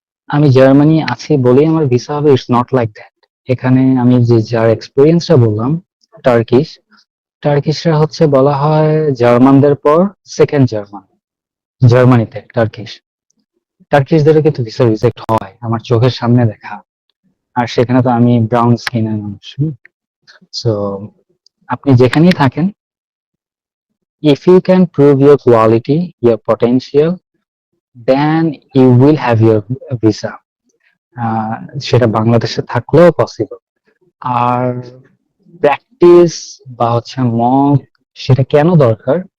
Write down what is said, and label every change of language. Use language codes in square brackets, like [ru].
[bn] আমি জার্মানি আছি বলেই আমার ভিসা হবে, [en] It's not like that. [bn] এখানে আমি যে যার এক্সপিরিয়েন্সটা বললাম, টার্কিশরা হচ্ছে বলা হয় জার্মানদের পর সেকেন্ড জার্মান জার্মানিতে। টার্কিশদেরও কিন্তু ভিসা রিজেক্ট হয়, আমার চোখের সামনে দেখা। আর সেখানে তো আমি ব্রাউন স্কিনের মানুষ। সো আপনি যেখানেই থাকেন, [en] if you can prove your quality, your potential, then you will have your visa. [bn] সেটা বাংলাদেশে থাকলেও পসিবল। আর প্র্যাকটিস বা হচ্ছে মক, সেটা কেন দরকার?